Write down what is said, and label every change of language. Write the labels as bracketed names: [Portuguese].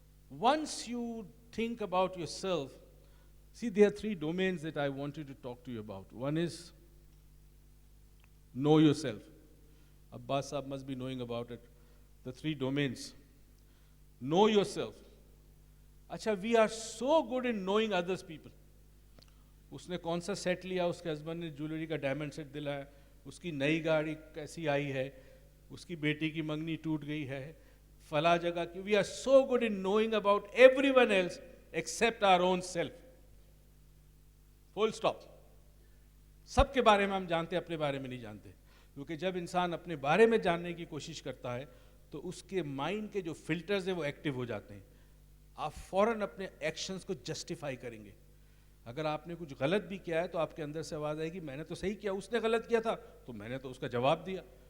[English] Once you think about yourself, see, there are 3 domains that I wanted to talk to you about. One is know yourself. Abbas Saab must be knowing about it. The 3 domains. Know yourself. Acha, we are so good in knowing others people. [Hindi] उसने कौन सा set लिया, उसके husband ने jewellery का diamond set दिलाया, उसकी नई गाड़ी कैसी आई है, उसकी बेटी की मंगनी टूट गई है, फला जगह की. [English] We are so good in knowing about everyone else except our own self. Full stop. [Hindi] सबके बारे में हम जानते हैं, अपने बारे में नहीं जानते. क्योंकि जब इंसान अपने बारे में जानने की कोशिश करता है तो उसके माइंड के जो फिल्टर्स हैं वो एक्टिव हो जाते हैं. आप फौरन अपने एक्शंस को जस्टिफाई करेंगे. अगर आपने कुछ गलत भी किया है तो आपके अंदर से आवाज़ आएगी, मैंने तो सही किया, उसने गलत किया था तो मैंने तो उसका जवाब दिया.